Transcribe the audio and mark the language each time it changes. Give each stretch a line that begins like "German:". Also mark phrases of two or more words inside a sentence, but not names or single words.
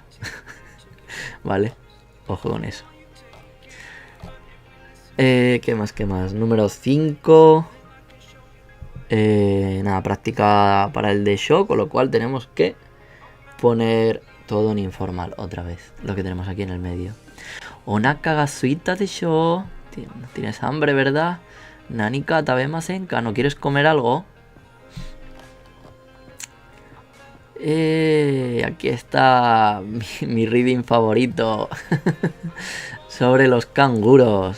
Spanish: ¿Vale? Ojo con eso. ¿Qué más? Número 5. Nada, práctica para el desho, con lo cual tenemos que poner todo en informal otra vez, lo que tenemos aquí en el medio.
Japanese: お腹が空いたでしょ.
Spanish: ¿Tienes hambre, verdad?
Japanese: 何か食べませんか,
Spanish: ¿no quieres comer algo? Aquí está mi reading favorito sobre los canguros.